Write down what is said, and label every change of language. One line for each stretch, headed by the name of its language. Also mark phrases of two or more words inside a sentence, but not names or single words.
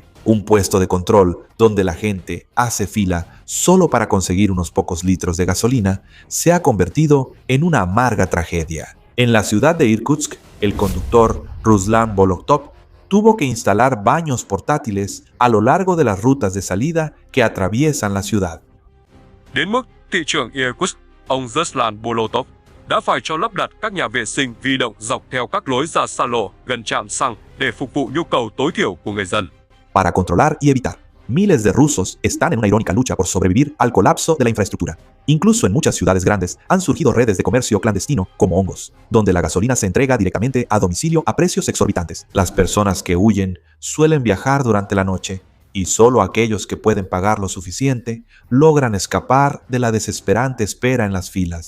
Spanish: Un puesto de control donde la gente hace fila solo para conseguir unos pocos litros de gasolina se ha convertido en una amarga tragedia. En la ciudad de Irkutsk, el conductor Ruslan Bolotov tuvo que instalar baños portátiles a lo largo de las rutas de salida que atraviesan la ciudad.
Vietnamese: Đến mức thị trưởng Irkutsk, ông Ruslan Bolotov đã phải cho lắp đặt các nhà vệ sinh vi động dọc theo các lối ra xa lộ gần trạm xăng để phục vụ nhu cầu tối thiểu của người dân.
Spanish: Para controlar y evitar, miles de rusos están en una irónica lucha por sobrevivir al colapso de la infraestructura. Incluso en muchas ciudades grandes han surgido redes de comercio clandestino como hongos, donde la gasolina se entrega directamente a domicilio a precios exorbitantes. Las personas que huyen suelen viajar durante la noche, y solo aquellos que pueden pagar lo suficiente logran escapar de la desesperante espera en las filas.